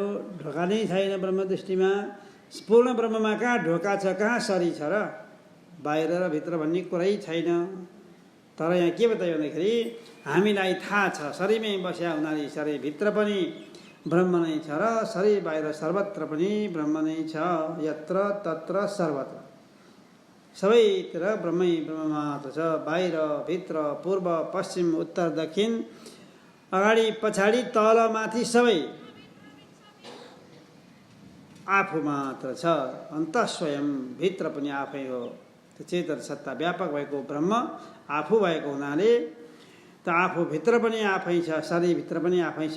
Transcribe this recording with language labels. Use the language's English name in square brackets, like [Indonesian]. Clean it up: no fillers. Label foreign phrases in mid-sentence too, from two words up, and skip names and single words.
[Nepali] ढोका नै छैन ब्रह्म दृष्टिमा। पूर्ण ब्रह्ममा कहाँ ढोका छ, कहाँ शरीर छ र? बाहिर र भित्र भन्ने कुरै छैन। तर यहाँ के बतायो भन्दाखेरि हामीलाई थाहा छ शरीरमै बस्या हुनाले शरीरभित्र पनि ब्रह्म नै छ र शरीर बाहिर सर्वत्र पनि ब्रह्म नै छ। यत्र तत्र सर्वत्र सबैतिर ब्रह्मै ब्रह्म मात्र छ। बाहिर भित्र पूर्व पश्चिम उत्तर दक्षिण अगाडि पछाडि तल माथि सबै आफू मात्र छ। अन्तः स्वयं भित्र पनि आफै हो। त्यो चेतन सत्ता व्यापक भएको ब्रह्म आफू भएको हुनाले त आफू भित्र पनि आफै छ, शरीरभित्र पनि आफै छ।